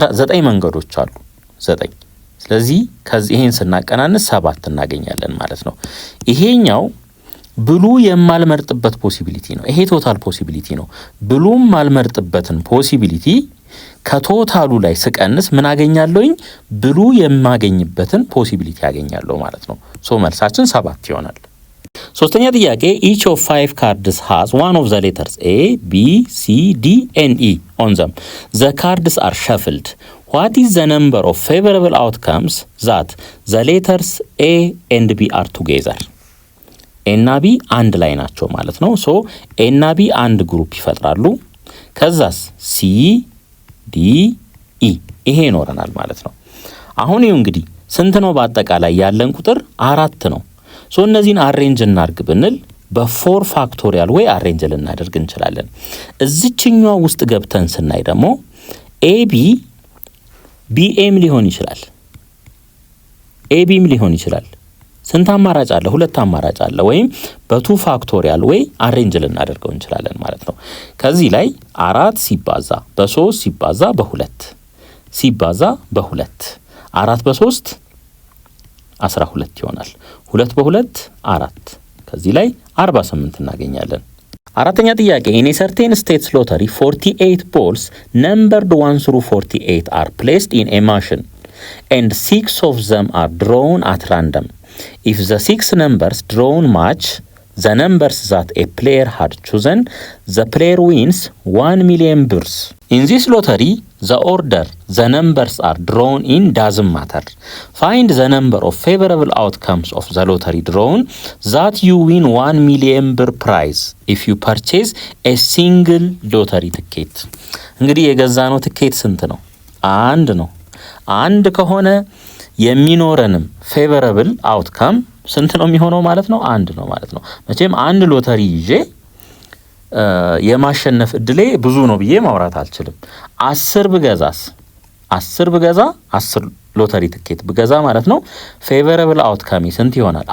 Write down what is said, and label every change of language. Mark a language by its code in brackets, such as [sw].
[am] 9 መንገዶች አሉ 9። ስለዚህ ከዚህ ይሄን ስናቀናንስ 7 እናገኛለን ማለት ነው። ይሄኛው ብሉ የማልመርጥበት ፖሲቢሊቲ ነው። ይሄ ቶታል ፖሲቢሊቲ ነው። ብሉም ማልመርጥበትን ፖሲቢሊቲ ከቶታሉ ላይ ስቀንስ ምን አገኛለሁኝ? ብሉ የማገኝበትን ፖሲቢሊቲ ያገኛለሁ ማለት ነው። ሶ መልሳችን 7 ይሆናል። ሶስተኛ ጥያቄ [en] each of 5 cards has one of the letters A, B, C, D and E on them. The cards are shuffled. What is the number of favorable outcomes that the letters A and B are together? [am] A እና B አንድ ላይ ናቸው ማለት ነው። ሶ A እና B አንድ ግሩፕ ይፈጥራሉ። ከዛስ C, D, E ይሄ ይኖረናል ማለት ነው። አሁን ይኸው እንግዲህ ስንት ነው በአጠቃላይ ያለን ቁጥር? 4 ነው። ሶ እነዚህን አሬንጅ እናርግ ብንል በ4 ፋክቶሪያል ወይ አሬንጅ ልናደርግ እንችላለን። እዚችኛው ውስጥ ገብተን ስናይ ደግሞ AB BM ሊሆን ይችላል። ኤቢም ሊሆን ይችላል። ስንት አማራጭ አለ? ሁለት አማራጭ አለ። ወይም በቱ ፋክቶሪያል ወይ አሬንጅ ልናደርገው እንችላለን ማለት ነው። ከዚህ ላይ 4 ሲባዛ በ3 ሲባዛ በ2 ሲባዛ በ2 4 በ3 12 ይሆናል። 2 በ2 4 ከዚህ ላይ 48 እናገኛለን። አራተኛ ጥያቄ [en] in a certain states lottery 48 balls numbered 1 through 48 are placed in a machine and 6 of them are drawn at random. If the 6 numbers drawn match the numbers that a player had chosen, the player wins 1 million birrs. In this lottery, the order the numbers are drawn in doesn't matter. Find the number of favorable outcomes of the lottery drawn that you win 1 million birr prize if you purchase a single lottery ticket. [am] እንግዲህ የገዛነው ትኬት ስንት ነው? አንድ ነው። አንድ ከሆነ የሚኖረንም ፌቨረብል አውትካም ስንት ነው የሚሆነው ማለት ነው? አንድ ነው ማለት ነው። መቼም አንድ ሎተሪ ይዤ የማሸነፍ እድሌ ብዙ ነው ብዬ ማውራት አልችልም። 10 ብገዛስ 10 ሎተሪ ትኬት ብገዛ ማለት ነው ፌቨረብል አውትካሚ ስንት ይሆናል?